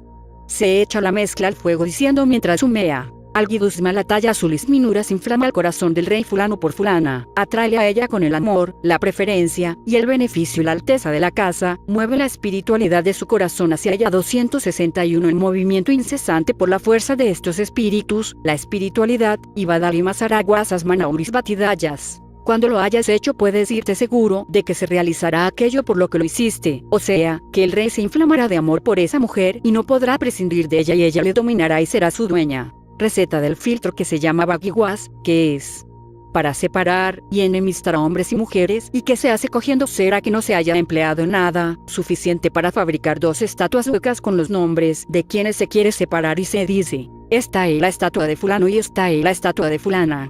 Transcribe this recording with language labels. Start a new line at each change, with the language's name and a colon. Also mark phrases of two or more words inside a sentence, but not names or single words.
Spanish: Se echa la mezcla al fuego diciendo mientras humea: Alguidusma la talla azulis minuras inflama el corazón del rey fulano por fulana, atráele a ella con el amor, la preferencia, y el beneficio y la alteza de la casa, mueve la espiritualidad de su corazón hacia ella 261 en movimiento incesante por la fuerza de estos espíritus, la espiritualidad, y Badalimas araguasas manauris batidayas. Cuando lo hayas hecho puedes irte seguro de que se realizará aquello por lo que lo hiciste, o sea, que el rey se inflamará de amor por esa mujer y no podrá prescindir de ella y ella le dominará y será su dueña. Receta del filtro que se llama Baguiguas, que es para separar y enemistar a hombres y mujeres y que se hace cogiendo cera que no se haya empleado en nada, suficiente para fabricar 2 estatuas huecas con los nombres de quienes se quiere separar y se dice: esta es la estatua de fulano y esta es la estatua de fulana.